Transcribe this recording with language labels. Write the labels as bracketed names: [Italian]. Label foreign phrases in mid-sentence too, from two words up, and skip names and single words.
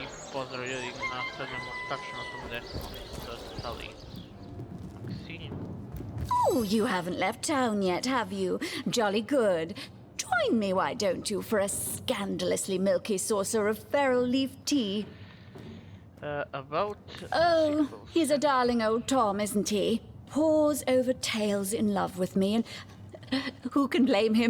[Serbian] Pozdrav ljudi, nastavljamo tačno tamo gdje smo stali. Maksim. [English] Oh, you haven't left town yet, have you? Jolly good. Join me, why don't you, for a scandalously milky saucer of feral leaf tea? About Oh, sequels. he's a darling old Tom, isn't he? Paws over tails in love with me, and who can blame him?